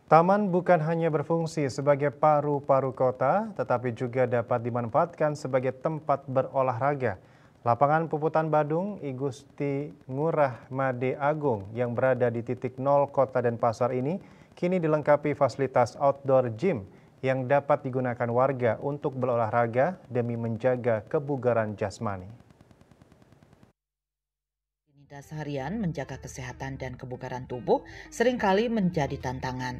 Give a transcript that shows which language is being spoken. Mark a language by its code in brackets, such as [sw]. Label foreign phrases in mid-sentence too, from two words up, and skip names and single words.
[id] Taman bukan hanya berfungsi sebagai paru-paru kota, tetapi juga dapat dimanfaatkan sebagai tempat berolahraga. Lapangan Puputan Badung I Gusti Ngurah Made Agung yang berada di titik nol Kota Denpasar ini kini dilengkapi fasilitas [en] outdoor gym [id] yang dapat digunakan warga untuk berolahraga demi menjaga kebugaran jasmani. Seharian menjaga kesehatan dan kebugaran tubuh seringkali menjadi tantangan.